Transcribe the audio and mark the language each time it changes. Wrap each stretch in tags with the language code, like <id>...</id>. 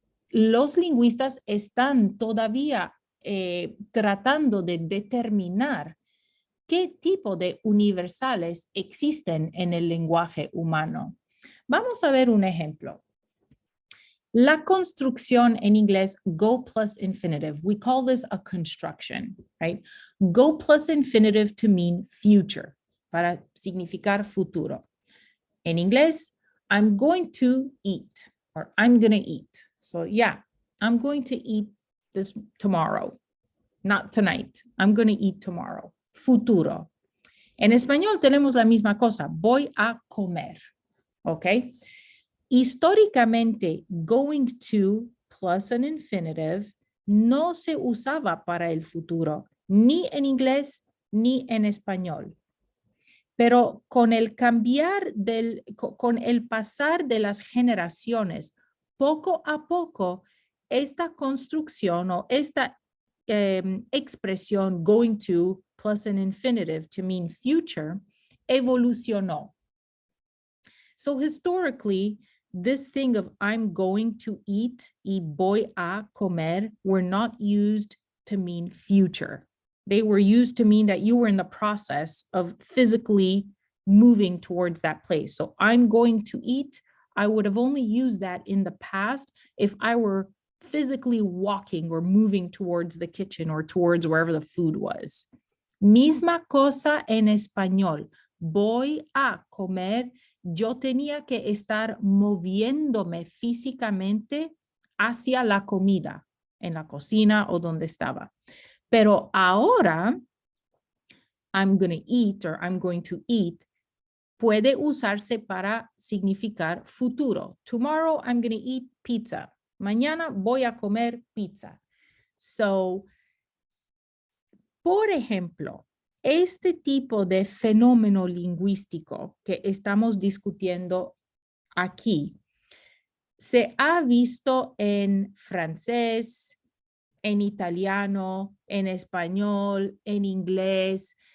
<es>Los lingüistas están todavía tratando de determinar qué tipo de universales existen en el lenguaje humano. Vamos a ver un ejemplo. La construcción en inglés, go plus infinitive.</es> <en>We call this a construction, right? Go plus infinitive to mean future,</en> <es>para significar futuro. En inglés,</es> <en>I'm going to eat, or I'm going to eat. So yeah, I'm going to eat this tomorrow, not tonight. I'm going to eat tomorrow.</en> <es>Futuro. En español tenemos la misma cosa. Voy a comer. ¿Ok? Históricamente,</es> <en>going to plus an infinitive</en> <es>no se usaba para el futuro, ni en inglés ni en español. Pero con el con el pasar de las generaciones, poco a poco, esta construcción o esta expresión</es> <en>going to plus an infinitive to mean future</en> <es>evolucionó.</es> <en>So historically, this thing of I'm going to eat</en> <es>y voy a comer</es> <en>were not used to mean future. They were used to mean that you were in the process of physically moving towards that place. So I'm going to eat. I would have only used that in the past if I were physically walking or moving towards the kitchen or towards wherever the food was.</en> <es>Misma cosa en español. Voy a comer. Yo tenía que estar moviéndome físicamente hacia la comida, en la cocina o donde estaba. Pero ahora,</es> <en>I'm going to eat or I'm going to eat</en> <es>puede usarse para significar futuro.</es> <en>Tomorrow, I'm going to eat pizza.</en> <es>Mañana voy a comer pizza. So, por ejemplo, este tipo de fenómeno lingüístico que estamos discutiendo aquí se ha visto en francés, en italiano, en español, en inglés.</es>